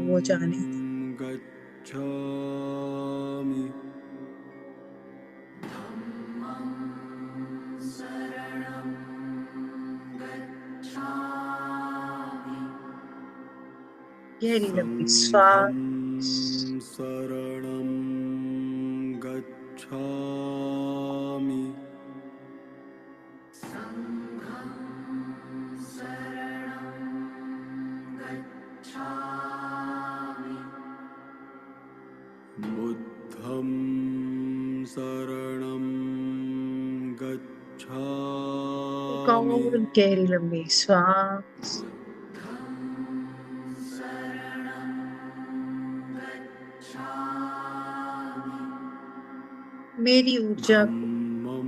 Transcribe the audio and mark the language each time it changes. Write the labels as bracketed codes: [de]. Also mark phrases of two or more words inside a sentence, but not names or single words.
[hi] हो जाने दे। [pi] गच्छामि [hi] गहरी लंबी [pi] संघं [hi] श्वास। [pi] शरणं गच्छामि बुद्धं शरणं [hi] एक [pi] गच्छामि [hi] और गहरी लंबी श्वास। मेरी ऊर्जा को, [pi] धम्मं